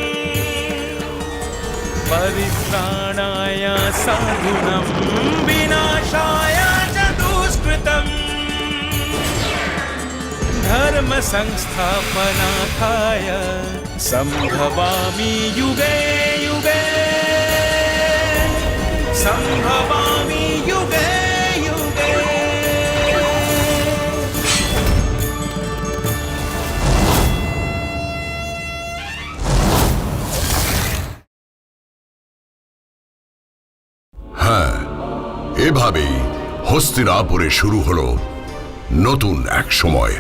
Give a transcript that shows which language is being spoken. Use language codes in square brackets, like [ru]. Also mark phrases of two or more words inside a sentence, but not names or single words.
[sa] परित्राणाय साधूनां विनाशाय च दुष्कृतम् धर्म संस्थापनार्थाय संभवामि युगे युगे संभवामि युगे युगे। [bn] হ্যাঁ, এভাবেই হস্তিনাপুরে শুরু হলো নতুন এক সময়ের।